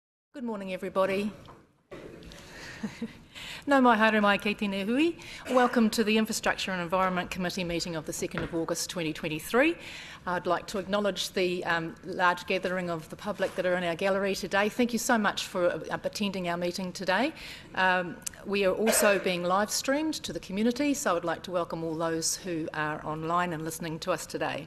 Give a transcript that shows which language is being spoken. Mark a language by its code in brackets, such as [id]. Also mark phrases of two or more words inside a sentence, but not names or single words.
[en] Good morning, everybody. [mi] No mai haere mai kei tēnei hui. [en] Welcome to the Infrastructure and Environment Committee meeting of the 2nd of August 2023. I'd like to acknowledge the large gathering of the public that are in our gallery today. Thank you so much for attending our meeting today. We are also being live streamed to the community, so I'd like to welcome all those who are online and listening to us today.